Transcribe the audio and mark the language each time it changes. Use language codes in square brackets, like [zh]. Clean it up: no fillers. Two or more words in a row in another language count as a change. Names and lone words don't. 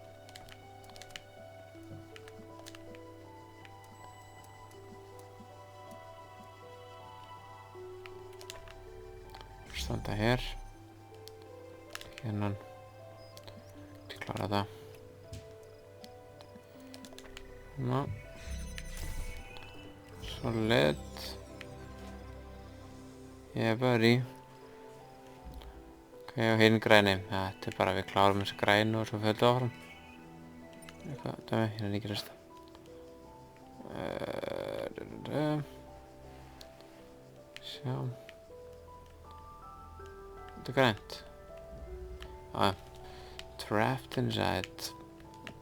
[is] Standa hér. Hérna. Til að klára það. Ná. Solid. [en] Yeah, buddy. [is] Ok, og hinn græni. Þetta er bara við klárum þessu grænu og svo földum áfram. Eitthvað, dæmi, hérna er ekki resta. Sjá. Þetta er grænt. [en] Trapped inside. [is] Ok.